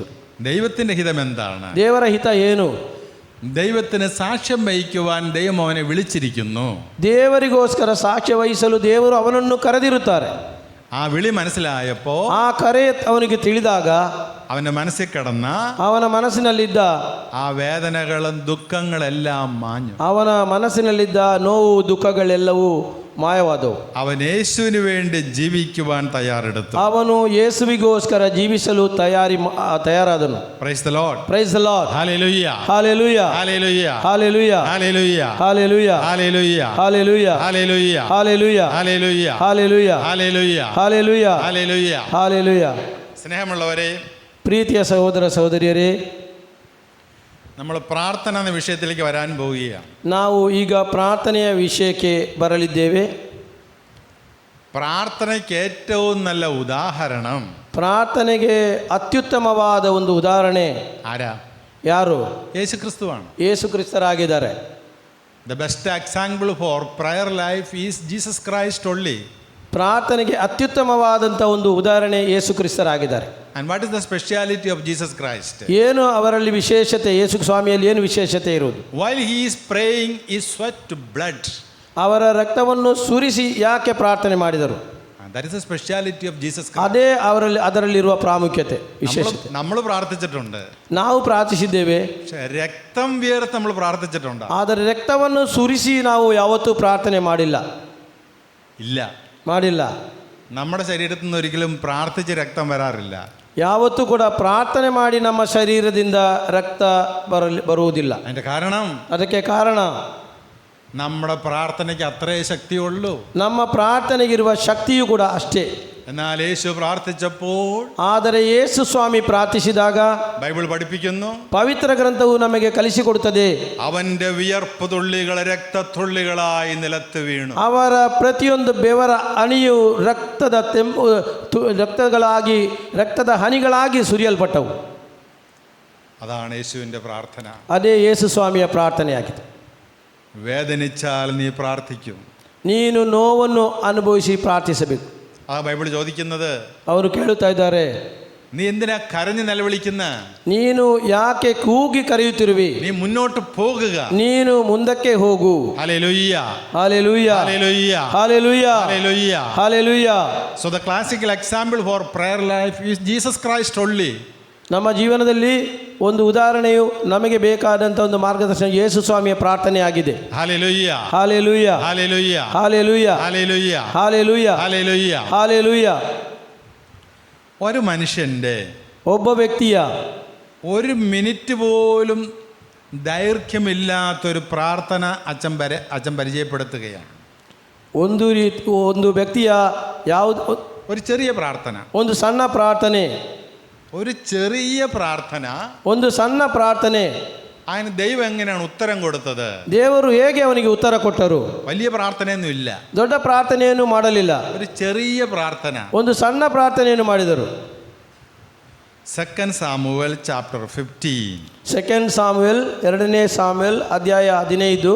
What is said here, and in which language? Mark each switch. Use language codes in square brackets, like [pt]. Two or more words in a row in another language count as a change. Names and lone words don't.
[ml] ദൈവത്തിന്റെ ഹിതം എന്താണ്? [kn] ದೇವರ ಹಿತ ಏನು? [ml] ദൈവത്തിന് സാക്ഷ്യം വഹിക്കുവാൻ ദൈവം അവനെ വിളിച്ചിരിക്കുന്നു. [kn] ದೇವರಿಗೋಸ್ಕರ ಸಾಕ್ಷ್ಯ ವಹಿಸಲು ದೇವರು ಅವನನ್ನು ಕರೆದಿರುತ್ತಾರೆ. [ml] ആ വിളി മനസ്സിലായപ്പോ [kn] ಆ ಕರೆ ಅವನಿಗೆ ತಿಳಿದಾಗ [ml] അവന്റെ മനസ്സിൽ കിടന്ന [kn] ಅವನ ಮನಸ್ಸಿನಲ್ಲಿದ್ದ [ml] ആ വേദനകളും ദുഃഖങ്ങളെല്ലാം മാഞ്ഞു. [kn] ಅವನ ಮನಸ್ಸಿನಲ್ಲಿದ್ದ ನೋವು ದುಃಖಗಳೆಲ್ಲವೂ ಮಾಯವಾದವು. [ml] അവൻ യേശുവിന് വേണ്ടി ജീവിക്കുവാൻ തയ്യാറെടുത്തു. [kn] ಅವನು ಯೇಸುವಿಗೋಸ್ಕರ ಜೀವಿಸಲು ತಯಾರಾದನು. [en] Praise the Lord. Praise the Lord. [ml] ഹല്ലേലൂയ. [kn] ಹಾಲೆಲೂಯಾ. [ml] ഹല്ലേലൂയ. [kn] ಹಾಲೆಲೂಯಾ. [ml] ഹല്ലേലൂയ. [kn] ಹಾಲೆಲೂಯಾ. [ml] ഹല്ലേലൂയ. [kn] ಹಾಲೆಲೂಯಾ. [ml] ഹല്ലേലൂയ. [kn] ಹಾಲೆಲೂಯಾ. [ml] ഹല്ലേലൂയ. [kn] ಹಾಲೆಲೂಯಾ. [ml] ഹല്ലേലൂയ. [kn] ಹಾಲೆಲೂಯಾ. [ml] ഹല്ലേലൂയ. [kn] ಹಾಲೆಲೂಯಾ. [ml] സ്നേഹമുള്ളവരെ, [kn] ಪ್ರೀತಿಯ ಸಹೋದರ ಸಹೋದರಿಯರೇ, [ml] നമ്മൾ പ്രാർത്ഥന എന്ന വിഷയത്തിലേക്ക് വരാൻ പോവുകയാണ്. [kn] ನಾವು ಈಗ ಪ್ರಾರ್ಥನೆಯ ವಿಷಯಕ್ಕೆ ಬರಲಿದ್ದೇವೆ. [ml] പ്രാർത്ഥനയ്ക്ക് ഏറ്റവും നല്ല ഉദാഹരണം [kn] ಪ್ರಾರ್ಥನೆಗೆ ಅತ್ಯುತ್ತಮವಾದ ಒಂದು ಉದಾಹರಣೆ [ml] ആരാ? [kn] ಯಾರು? [ml] യേശു ക്രിസ്തുവാണ്. [kn] ಯೇಸು ಕ್ರಿಸ್ತರಾಗಿದ್ದಾರೆ. [en] The best example for prayer life is Jesus Christ only. [kn] ಪ್ರಾರ್ಥನೆಗೆ ಅತ್ಯುತ್ತಮವಾದಂಥ ಒಂದು ಉದಾಹರಣೆ ಯೇಸು ಕ್ರಿಸ್ತರಾಗಿದ್ದಾರೆ. [en] And what is the speciality of Jesus Christ? [kn] ಏನು ಅವರಲ್ಲಿ ವಿಶೇಷತೆ? ಯೇಸು ಸ್ವಾಮಿಯಲ್ಲಿ ಏನು ವಿಶೇಷತೆ ಇರುವುದು? [en] While he is praying, he sweat blood. [kn] ಅವರ ರಕ್ತವನ್ನು ಸುರಿಸಿ ಯಾಕೆ ಪ್ರಾರ್ಥನೆ ಮಾಡಿದರು? [en] And that is the speciality of Jesus Christ. [kn] ಅದೇ ಅದರಲ್ಲಿರುವ ಪ್ರಾಮುಖ್ಯತೆ, ವಿಶೇಷತೆ. [ml] നമ്മൾ പ്രാർത്ഥിച്ചിട്ടുണ്ട്, [kn] ನಾವು ಪ್ರಾರ್ಥಿಸಿದ್ದೇವೆ, [ml] പക്ഷേ രക്തം വിയർത്ത് നമ്മൾ പ്രാർത്ഥിച്ചിട്ടുണ്ട്. [kn] ಆದರೆ ರಕ್ತವನ್ನು ಸುರಿಸಿ ನಾವು ಯಾವತ್ತೂ ಪ್ರಾರ್ಥನೆ ಮಾಡಿಲ್ಲ. [ml] നമ്മുടെ ശരീരത്തിൽ നിന്ന് ഒരിക്കലും പ്രാർത്ഥിച്ച് രക്തം വരാറില്ല. [kn] ಯಾವತ್ತೂ ಕೂಡ ಪ್ರಾರ್ಥನೆ ಮಾಡಿ ನಮ್ಮ ಶರೀರದಿಂದ ರಕ್ತ ಬರುವುದಿಲ್ಲ. [ml] അതിന്റെ കാരണം, [kn] ಅದಕ್ಕೆ ಕಾರಣ [ml] നമ്മുടെ പ്രാർത്ഥനയ്ക്ക് അത്രേ ശക്തിയുള്ളൂ. [kn] ನಮ್ಮ ಪ್ರಾರ್ಥನೆಗಿರುವ ಶಕ್ತಿಯೂ ಕೂಡ ಅಷ್ಟೇ. [ml] എന്നാൽ യേശു പ്രാർത്ഥിച്ചപ്പോൾ, [kn] ಆದರೆ ಯೇಸು ಸ್ವಾಮಿ ಪ್ರಾರ್ಥಿಸಿದಾಗ [ml] ബൈബിൾ പഠിപ്പിക്കുന്നു, [kn] ಪವಿತ್ರ ಗ್ರಂಥವು ನಮಗೆ ಕಲಿಸಿಕೊಡುತ್ತದೆ, [ml] അവന്റെ വിയർപ്പ് തുള്ളികൾ രക്തത്തുള്ളികളായി നിലത്ത് വീണു. [kn] ಅವರ ಪ್ರತಿಯೊಂದು ಬೆವರ ಹನಿಯು ರಕ್ತದ ಹನಿಗಳಾಗಿ ಸುರಿಯಲ್ಪಟ್ಟವು. [ml] അതാണ് യേശുവിന്റെ പ്രാർത്ഥന. [kn] ಅದೇ ಯೇಸು ಸ್ವಾಮಿಯ ಪ್ರಾರ್ಥನೆಯಾಗಿದೆ. [ml] വേദനിച്ചാൽ നീ പ്രാർത്ഥിക്കും. [kn] ನೀನು ನೋವನ್ನು ಅನುಭವಿಸಿ ಪ್ರಾರ್ಥಿಸಬೇಕು. [ml] ആ ബൈബിൾ ചോദിക്കുന്നത്, [kn] ಅವರು ಕೇಳುತ್ತಾ ಇದ್ದಾರೆ, [ml] നീ എന്തിനാ കരഞ്ഞു നിലവിളിക്കുന്ന? [kn] ನೀನು ಯಾಕೆ ಕೂಗಿ ಕರೆಯುತ್ತಿರುವಿ? [ml] നീ മുന്നോട്ട് പോകുക. [kn] ನೀನು ಮುಂದಕ್ಕೆ ಹೋಗು. [ml] ഹല്ലേലൂയ. [kn] ಹಾಲೆಲೂಯಾ. [ml] ഹല്ലേലൂയ. [kn] ಹಾಲೆಲೂಯಾ. [ml] ഹല്ലേലൂയ. [kn] ಹಾಲೆಲೂಯಾ. [en] So the classical example for prayer life is Jesus Christ only. [kn] ನಮ್ಮ ಜೀವನದಲ್ಲಿ ಒಂದು ಉದಾಹರಣೆಯು ನಮಗೆ ಬೇಕಾದಂಥ ಒಂದು ಮಾರ್ಗದರ್ಶನ ಯೇಸು ಸ್ವಾಮಿಯ ಪ್ರಾರ್ಥನೆಯಾಗಿದೆ. [ml] ഹല്ലേലൂയ. [kn] ಹಾಲೆಲೂಯಾ. [ml] ഹല്ലേലൂയ. [kn] ಹಾಲೆಲೂಯಾ. [ml] ഹല്ലേലൂയ. [kn] ಹಾಲೆಲೂಯಾ. [ml] ഹല്ലേലൂയ. [kn] ಹಾಲೆಲೂಯಾ. [ml] ഒരു മനുഷ്യന്റെ, [kn] ಒಬ್ಬ ವ್ಯಕ್ತಿಯ [ml] ഒരു മിനിറ്റ് പോലും ദൈർഘ്യമില്ലാത്തൊരു പ്രാർത്ഥന അച്ഛൻ പരിചയപ്പെടുത്തുകയാണ്. [kn] ಒಂದು ವ್ಯಕ್ತಿಯ ಯಾವುದು? [ml] ഒരു ചെറിയ പ്രാർത്ഥന, [kn] ಒಂದು ಸಣ್ಣ ಪ್ರಾರ್ಥನೆ, [ml] ഒരു ചെറിയ പ്രാർത്ഥന. [kn] ಒಂದು ಸಣ್ಣ ಪ್ರಾರ್ಥನೆ. [ml] അതിന് ദൈവം എങ്ങനെയാണ് ഉത്തരം കൊടുത്തത്? [kn] ದೇವರು ಹೇಗೆ ಅವನಿಗೆ ಉತ್ತರ ಕೊಟ್ಟರು? [ml] വലിയ പ്രാർത്ഥനയൊന്നും ഇല്ല, [kn] ದೊಡ್ಡ ಪ್ರಾರ್ಥನೆಯನ್ನು ಮಾಡಲಿಲ್ಲ, [ml] ഒരു ചെറിയ പ്രാർത്ഥന. [kn] ಒಂದು ಸಣ್ಣ ಪ್ರಾರ್ಥನೆಯನ್ನು ಮಾಡಿದರು. [ml] 2 സാമുവേൽ ചാപ്റ്റർ 15. [kn] 2 ಸಾಮುವೇಲ್ 2ನೇ ಸಾಮುವೇಲ್ ಅಧ್ಯಾಯ 15,